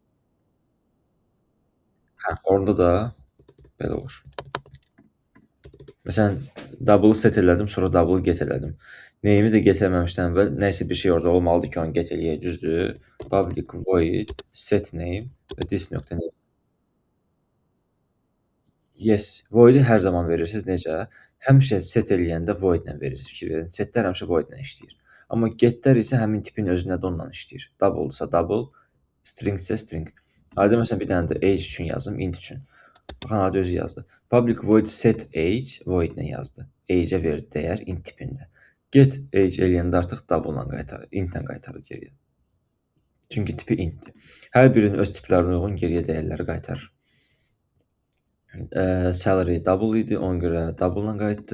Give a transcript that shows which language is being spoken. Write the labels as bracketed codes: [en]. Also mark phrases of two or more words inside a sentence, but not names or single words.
[az] Hə, orada da belə olur. Məsələn, double set elədim, sonra double get elədim. Name'i də get eləməmişdən əvvəl nəsə bir şey orada olmalıdır ki, onu get eləyək, düzdür? [en] Public void set name və this nöqtə name. [az] Yes, void-i hər zaman verirsiniz. Necə? Həmişə set eləyəndə void-lə verirsiniz. Fikir verin. Setlər həmişə void-lə işləyir. Amma getlər isə həmin tipin özünə də onunla işləyir. Double-sa double, string isə string. Adı məsələn bir dənə də age üçün yazım, int üçün. Baxın, adı özü yazdı. [en] Public void set age void-lə yazdı. [az] Age-ə verdi dəyər int tipində. [en] Get age [az] eləyəndə artıq double-la qaytarır, int-lə qaytarır geriyə. Çünki tipi int-dir. Hər birinin öz tiplərinə uyğun geriyə dəyərləri qaytarır. Salary double idi, ona görə double-la qayıtdı.